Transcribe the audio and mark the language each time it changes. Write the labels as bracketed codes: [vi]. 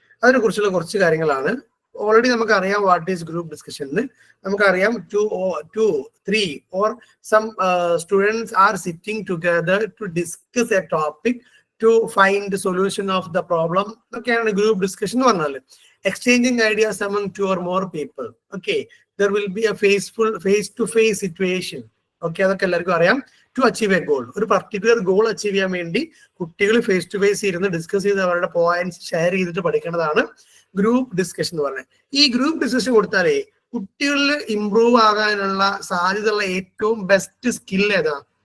[ml] അതിനെ കുറിച്ചുള്ള കുറച്ച് കാര്യങ്ങളാണ്. ഓൾറെഡി നമുക്കറിയാം [en] What is group discussion. [ml] നമുക്കറിയാം [en] 2 or 3 or some students are sitting together to discuss a topic to find the solution of the problem. [ml] ഒക്കെയാണ് group discussion എന്ന് പറഞ്ഞാൽ. [en] Exchanging ideas among 2 or more people. Okay, there will be a face-to-face situation. [ml] Okay, അതൊക്കെ എല്ലാവർക്കും അറിയാം. [en] To achieve a goal, [ml] ഒരു particular goal achieve ചെയ്യാൻ വേണ്ടി കുട്ടികൾ ഫേസ് ടു ഫേസ് ഇരുന്ന് ഡിസ്കസ് ചെയ്ത് അവരുടെ പോയിന്റ്സ് ഷെയർ ചെയ്തിട്ട് പഠിക്കേണ്ടതാണ് ഗ്രൂപ്പ് ഡിസ്കഷൻ എന്ന് പറഞ്ഞത്. ഈ ഗ്രൂപ്പ് ഡിസ്കഷൻ കൊടുത്താലേ കുട്ടികളിൽ ഇംപ്രൂവ് ആകാനുള്ള സാധ്യതയുള്ള ഏറ്റവും ബെസ്റ്റ് സ്കിൽ ഏതാ?